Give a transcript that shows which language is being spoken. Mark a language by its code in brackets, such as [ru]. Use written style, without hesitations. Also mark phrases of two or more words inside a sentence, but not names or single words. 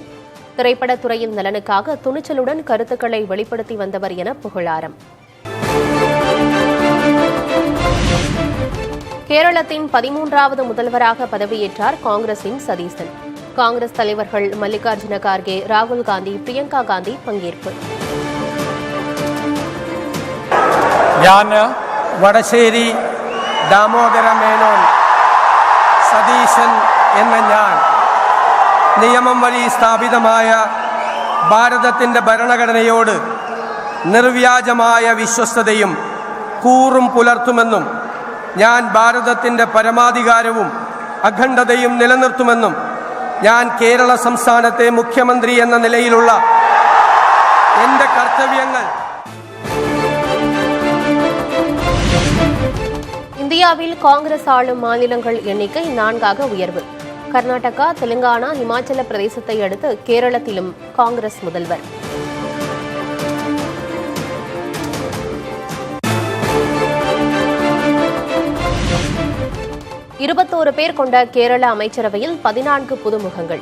[ta] திரைப்படத்துறையின் நலனுக்காக துணிச்சலுடன் கருத்துக்களை வெளிப்படுத்தி வந்தவர் என புகழாரம். கேரளத்தின் 13வது முதல்வராக பதவியேற்றார் காங்கிரசின் சதீசன். காங்கிரஸ் தலைவர்கள் மல்லிகார்ஜுன கார்கே, ராகுல் காந்தி, பிரியங்கா காந்தி பங்கேற்பு. [ml] വടശ്ശേരി ദാമോദര മേനോൻ സതീശൻ എന്ന ഞാൻ നിയമം വഴി സ്ഥാപിതമായ ഭാരതത്തിൻ്റെ ഭരണഘടനയോട് നിർവ്യാജമായ വിശ്വസ്തതയും കൂറും പുലർത്തുമെന്നും ഞാൻ ഭാരതത്തിൻ്റെ പരമാധികാരവും അഖണ്ഡതയും നിലനിർത്തുമെന്നും ഞാൻ കേരള സംസ്ഥാനത്തെ മുഖ്യമന്ത്രി എന്ന നിലയിലുള്ള എൻ്റെ കർത്തവ്യങ്ങൾ. [ta] இந்தியாவில் காங்கிரஸ் ஆளும் மாநிலங்கள் எண்ணிக்கை 4ஆக உயர்வு. கர்நாடகா, தெலுங்கானா, இமாச்சல பிரதேசத்தை அடுத்து கேரளத்திலும் காங்கிரஸ் முதல்வர். இருபத்தோரு பேர் கொண்ட கேரள அமைச்சரவையில் 14 புதுமுகங்கள்.